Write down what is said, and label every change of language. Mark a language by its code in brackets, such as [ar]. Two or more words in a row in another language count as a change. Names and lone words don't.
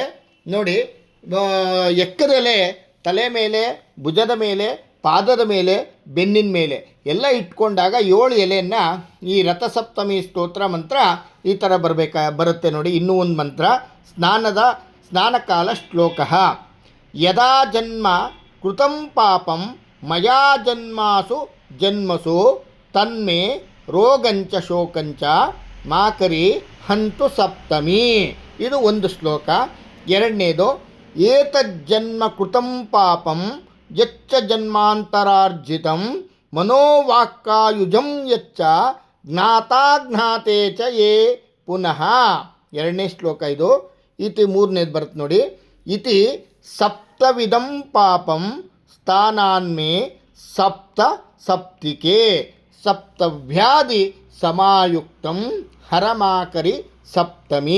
[kn] ನೋಡಿ, ಎಕ್ಕದೆಲೆ ತಲೆ ಮೇಲೆ, ಭುಜದ ಮೇಲೆ, ಪಾದದ ಮೇಲೆ, ಬೆನ್ನಿನ ಮೇಲೆ ಎಲ್ಲ ಇಟ್ಕೊಂಡಾಗ 7 ಎಲೆಯನ್ನು ಈ ರಥಸಪ್ತಮಿ ಸ್ತೋತ್ರ ಮಂತ್ರ ಈ ಥರ ಬರುತ್ತೆ ನೋಡಿ. ಇನ್ನೂ ಒಂದು ಮಂತ್ರ, ಸ್ನಾನದ ಸ್ನಾನಕಾಲ ಶ್ಲೋಕ. [sa] ಯದಾ ಜನ್ಮ ಕೃತಂ ಪಾಪಂ ಮಯಾ ಜನ್ಮಸು ತನ್ಮೇ ರೋಗಂಚ ಶೋಕಂಚ ಮಾಕರಿ ಹಂತು ಸಪ್ತಮಿ. [kn] ಇದು ಒಂದು ಶ್ಲೋಕ. [sa] ಎರಡನೇದು, ಏತಜ್ಜನ್ಮ ಕೃತಂ ಪಾಪಂ ಯಚ್ಚ ಜನ್ಮಾಂತರಾರ್ಜಿತಂ ಮನೋವಾಕ್ಕಾಯುಜಂ ಯಚ್ಚ ಜ್ಞಾತಾಜ್ಞಾತೆ ಚ ಯೇ ಪುನಃ. [kn] ಎರಡನೇ ಶ್ಲೋಕ ಇದು. ಇತಿ ಮೂರನೇದು ಬರುತ್ತೆ ನೋಡಿ. [sa] ಇತಿ ಸಪ್ತವಿಧಂ ಪಾಪಂ ಸ್ಥಾನಾನ್ಮೇ ಸಪ್ತ ಸಪ್ತಿಕೆ ಸಪ್ತವ್ಯಾಧಿ ಸಮಾಯುಕ್ತಂ ಹರಮಾಕರಿ ಸಪ್ತಮಿ.